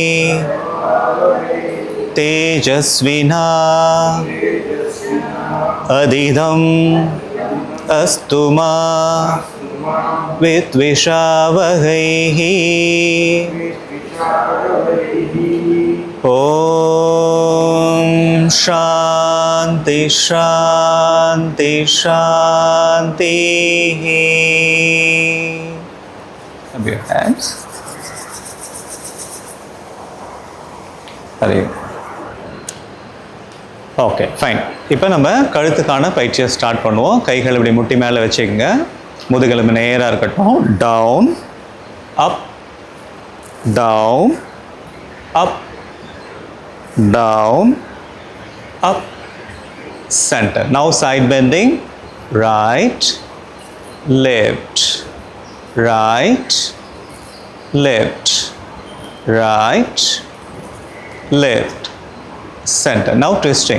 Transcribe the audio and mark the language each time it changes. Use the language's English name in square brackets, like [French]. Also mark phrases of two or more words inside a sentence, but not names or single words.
[Sanskrit] तेजस्विना अदिदम् अस्तुमा வித்விஷாவகைஹி. ॐ शान्ति शान्ति शान्ति. [English] Hands. okay fine. [Tamil] இப்போ நம்ம கழுத்துக்கான பயிற்சியை ஸ்டார்ட் பண்ணுவோம். கைகள் இப்படி முட்டி மேலே வச்சுக்கோங்க. முதுகெலும்பு நேராக இருக்கட்டும். [English] down up down up down up center. now side bending. right left right left right left center. Now twisting.